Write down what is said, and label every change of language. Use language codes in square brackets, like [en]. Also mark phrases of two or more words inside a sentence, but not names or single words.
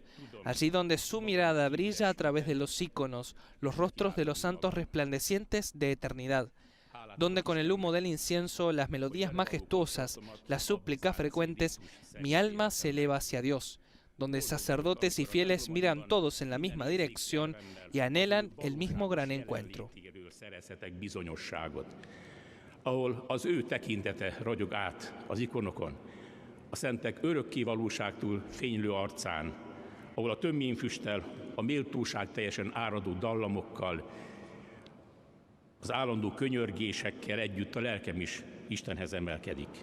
[es] Allí donde su mirada brilla a través de los íconos, los rostros de los santos resplandecientes de eternidad. Donde con el humo del incienso, las melodías majestuosas, las súplicas frecuentes, mi alma se eleva hacia Dios. Donde sacerdotes y fieles miran todos en la misma dirección y anhelan el mismo gran encuentro. [hu] Ahol az ő tekintete ragyog át az ikonokon, a szentek örökké valóságtól fénylő arcán, ahol a tömjén füsttel, a méltóság teljesen áradó dallamokkal, az állandó könyörgésekkel együtt a lelkem is Istenhez emelkedik.